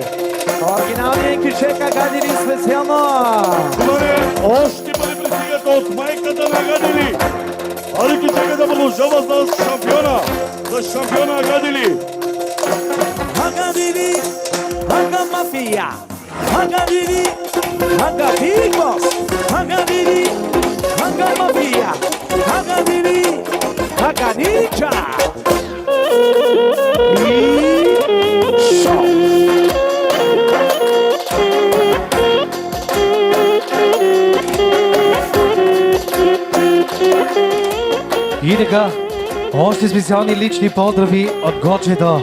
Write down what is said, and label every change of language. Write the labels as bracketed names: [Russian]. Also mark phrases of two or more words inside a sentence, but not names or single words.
[Bulgarian] Оригиналният кючека Гадини специално. Внимание! Още пари пристигат от майката на Гадили! Ади Кючека да продължава за шампиона! За шампиона Гадили! Hagadiri, haga mafia, hagadiri, haga [English] big boss, hagadiri, haga mafia, hagadiri, haga ninja. [Bulgarian] И шоу. И така, още специални лични поздрави от Гочето.